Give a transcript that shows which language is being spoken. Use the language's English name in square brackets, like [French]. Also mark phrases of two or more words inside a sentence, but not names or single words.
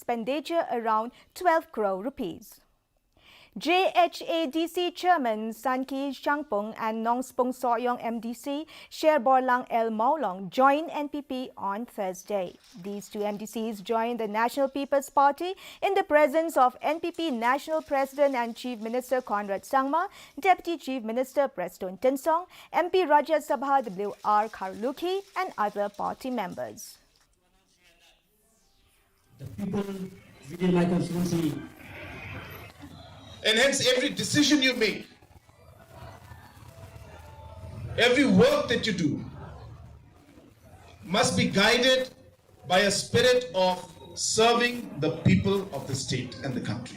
[English] expenditure around 12 crore rupees. JHADC Chairman Sanki Changpung and Nong Spung Soyong MDC Sher Borlang El Maulong joined NPP on Thursday. These two MDCs joined the National People's Party in the presence of NPP National President and Chief Minister Conrad Sangma, Deputy Chief Minister Preston Tinsong, MP Rajya Sabha W.R. Kharlukhi and other party members. The people within my constituency. And hence every decision you make, every work that you do must be guided by a spirit of serving the people of the state and the country.